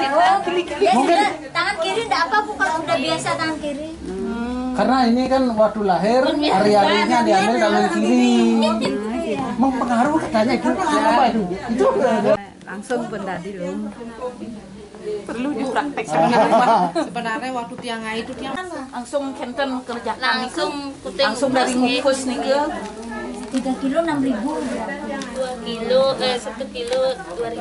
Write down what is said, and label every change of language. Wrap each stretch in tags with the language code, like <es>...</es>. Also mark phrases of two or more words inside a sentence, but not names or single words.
<id>Ya sudah, tangan kiri enggak apa Bu kalau udah biasa tangan kiri. Karena ini kan waktu lahir hari-harinya diambil tangan kiri. Mempengaruhi katanya itu apa itu? Itu Langsung pun tadi loh. Perlu dipraktek sebenarnya waktu tiang itu tiang langsung kenten kerjaan langsung dari ngukus nih ke 3 kilo 6.000. 2 kilo 1 kilo 2.000.</id>